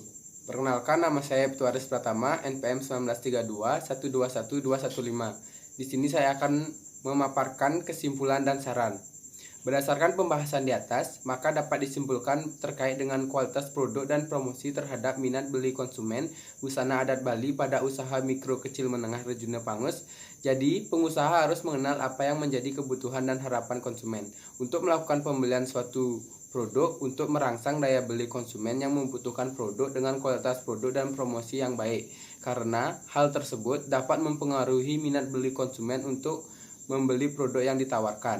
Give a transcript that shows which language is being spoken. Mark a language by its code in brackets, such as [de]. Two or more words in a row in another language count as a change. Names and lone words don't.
[id] Perkenalkan, nama saya Ibtu Aris Pratama, NPM 1932-121215. Di sini saya akan memaparkan kesimpulan dan saran. Berdasarkan pembahasan di atas, maka dapat disimpulkan terkait dengan kualitas produk dan promosi terhadap minat beli konsumen busana adat Bali pada usaha mikro kecil menengah Rejuna Pangus. Jadi, pengusaha harus mengenal apa yang menjadi kebutuhan dan harapan konsumen untuk melakukan pembelian suatu produk untuk merangsang daya beli konsumen yang membutuhkan produk dengan kualitas produk dan promosi yang baik. Karena hal tersebut dapat mempengaruhi minat beli konsumen untuk membeli produk yang ditawarkan.